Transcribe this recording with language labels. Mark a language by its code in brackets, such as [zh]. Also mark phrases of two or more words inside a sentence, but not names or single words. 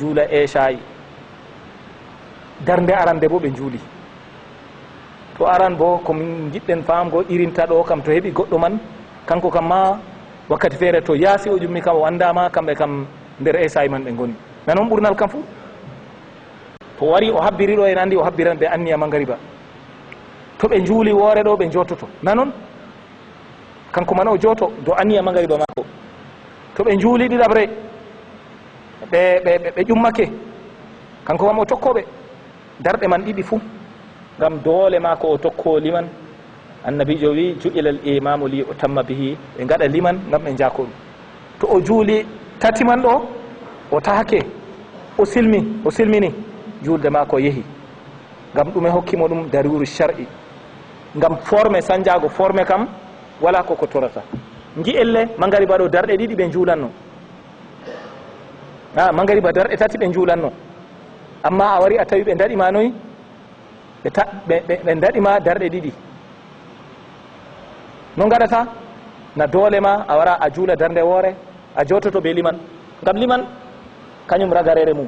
[ff] juula eshayi darnde arande bo ɓe juuli to aran bo komin jiɗɗen famgo irinta ɗo kam to heeɓi goɗɗo man kanko kam ma wakkati feere to yaasi o ƴummi kam o andama kamɓe kam nder esayi man ɓe goni nanon ɓurnal kam fuu to wari o habbiri ɗo en andi o habbiran ɓe anniya magariba to ɓe juuli woore ɗo ɓe jototo nanon kanko man o joto do anniya magariba makko to ɓe juuli ɗiɗaɓre ɓe ƴummake kanko kam o tokkoɓe darɗe man ɗiɗi fuu ngam doole ma ko o tokko liman annabijo wi [ar] ju'ila al imamu li utamma bihi [ff] ɓe gaɗa liman ngam ɓe jako ɗum to o juuli tati man ɗo o tahake o silmini julde ma ko yeehi ngam ɗume hokkimo ɗum [ar] daruru shar'i [ff] ngam forme sanjago forme kam wala koko torata gi'elle magariba ɗo darɗe ɗiɗi ɓe juulanno magariba darɗe tati ɓe juulanno amma a wari a tawi ɓe daɗima noyi ɓe daɗima darɗe ɗiɗi no gaɗata na doole ma a wara a juula darnde woore a jototo ɓe liman ngam liman kañum ragarere mum